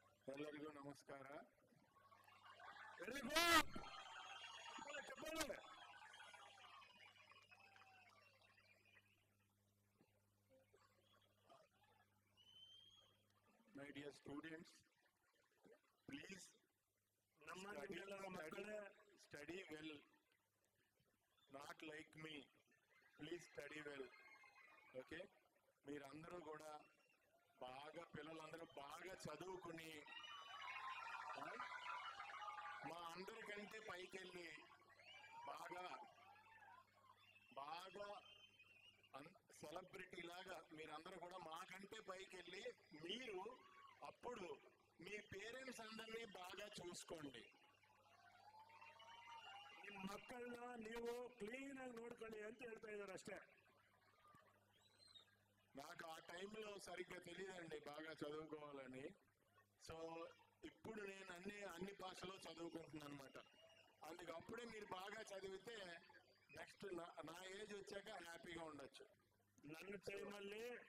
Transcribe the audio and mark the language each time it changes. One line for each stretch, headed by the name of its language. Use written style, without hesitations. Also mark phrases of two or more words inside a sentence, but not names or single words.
Kannada: ಎಲ್ಲರಿಗೂ ನಮಸ್ಕಾರ.
Telugu: చెప్పండి.
English: My dear students, please study well. Not like me. Please study well. Okay?
Telugu: మీరందరూ కూడా బాగా పిల్లలందరూ బాగా చదువుకుని మా అందరికంటే పైకెళ్ళి బాగా బాగా సెలబ్రిటీ లాగా మీరందరూ కూడా మాకంటే పైకెళ్ళి మీరు అప్పుడు మీ పేరెంట్స్ అందరినీ బాగా చూసుకోండి.
Kannada: ನಿಮ್ಮ ಮಕ್ಕಳನ್ನ ನೀವು ಕ್ಲೀನ್ ಆಗಿ ನೋಡ್ಕೊಳ್ಳಿ ಅಂತ ಹೇಳ್ತಾ ಇದ್ದಾರೆ ಅಷ್ಟೇ.
Telugu: నాకు ఆ టైంలో సరిగ్గా తెలియదండి బాగా చదువుకోవాలని. సో ఇప్పుడు నేను అన్ని భాషలో చదువుకుంటున్నాను అనమాట. అందుకు అప్పుడే మీరు బాగా చదివితే నెక్స్ట్ నా ఏజ్ వచ్చాక హ్యాపీగా ఉండొచ్చు.
Kannada: ನನ್ನ ಟೈಮಲ್ಲಿ